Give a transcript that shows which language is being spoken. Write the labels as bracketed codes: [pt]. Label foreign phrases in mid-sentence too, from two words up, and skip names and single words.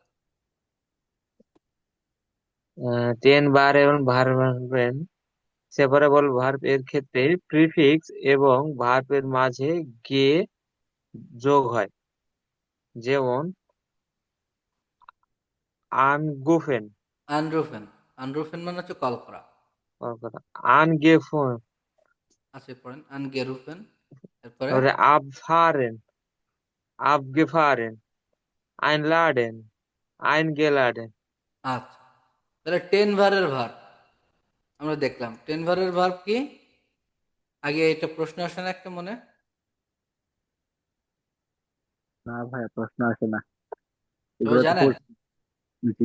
[bn] 10 বার এবং ভার্বেন সেপারেবল ভার্ব এর ক্ষেত্রে প্রিফিক্স এবং ভার্বের মাঝে গে যোগ হয়। যেমন আনগুফেন, আনরুফেন, আনরুফেন মানে হচ্ছে কল করা। আনগেফন, আচ্ছা পড়েন আনগেরুফেন, এরপরে তারপরে abfahren, [de] abgefahren, einladen, eingeladen। [bn] আচ্ছা, তাহলে টেন ভারের ভার্ব আমরা দেখলাম। টেন ভারের ভার্ব কি? আগে এটা প্রশ্ন আসে না একটা মনে? না ভাইয়া, প্রশ্ন আসে না, সবাই এগুলো তো জানেন? পড়ছি। জি।